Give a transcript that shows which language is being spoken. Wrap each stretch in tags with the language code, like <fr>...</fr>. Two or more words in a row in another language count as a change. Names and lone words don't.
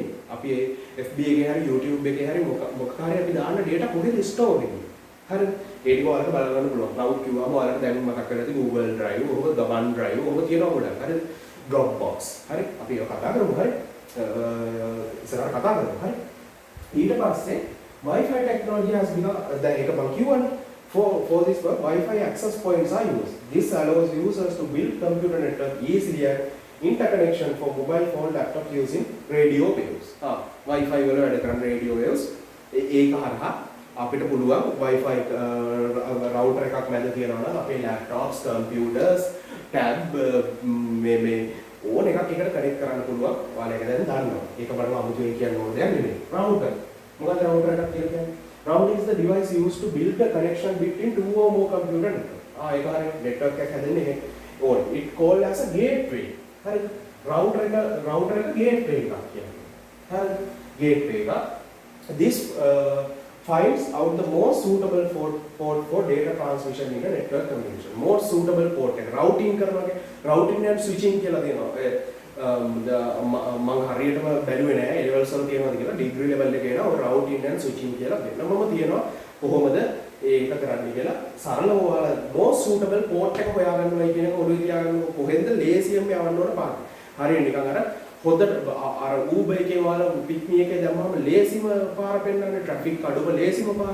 <si>අපි FB එකේ හරි YouTube එකේ හරි මොකක් හරි අපි දාන්න data කොහෙද store වෙන්නේ? හරිද? ඒක ඔයාලට බලන්න පුළුවන්. cloud කිව්වම ඔයාලට දැන් මතක් කරලා තියෙන Google Drive, OneDrive, ඔබ තියෙනවා ගොඩක්. හරිද? Dropbox. හරි? අපි ඒක කතා කරමු. හරි? ඉස්සරහ කතා කරමු. හරි? ඊට පස්සේ</si> <en>Wi-Fi technology has become</en> <si>දැන් ඒක මම කියවනේ</si> <en>for this work Wi-Fi access points are used. This allows users to build computer network easily and interconnection for mobile phone laptop using radio waves.</en> <si>Wi-Fi වල වැඩ කරන</si> <en>radio waves</en> <si>ඒක හරහා අපිට පුළුවන්</si> <en>Wi-Fi router</en> <si>එකක් මැද තියනවා නම් අපේ laptops, computers, tab මේ ඕන එකක් එකට connect කරන්න පුළුවන්. ඔයාලා ඒක දැන් දන්නවා. ඒක බලන්න අමුතුවෙන් කියන්න ඕන දෙයක් නෙමෙයි. router මොකද router එකක් කියලා කියන්නේ?</si> <en>Router is the device used to build the connection between two or more computer network.</en> <si>ඒක හරිය network එකක් හැදෙන්නේ ඒක. ඕන.</si> <en>It called as a gateway.</en> <si>හරිද? router එක gateway එකක් කියන්නේ. හරිද? gateway එක.</si> <en>This finds out the most suitable port for data transmission in the network communication. Most suitable port එක routing කරනවා. routing and switching</en> <si>කියලා දෙනවා. මම හරියටම බැලුවේ නෑ ඒ levels වල තියෙනවද කියලා</si> <en>degree level</en> <si>එකේ නා</si> <en>routing and switching</en> <si>කියලා දෙන්න. මම තියනවා කොහොමද ඒක කරන්නේ කියලා සරලව ඔයාලා</si> <en>most suitable port</en> <si>එක හොයාගන්නවයි කියන එක ඔළුවේ තියාගන්න කොහෙන්ද ලේසියෙන්ම යවන්න ඕන පාර. හරියට නිකන් අර හොඳට අර Uber එකේ ඔයාලා</si> <en>pick me</en> <si>එකේ දැම්මම ලේසිම පාර පෙන්නන්නේ traffic අඩුම ලේසිම පාර.</si>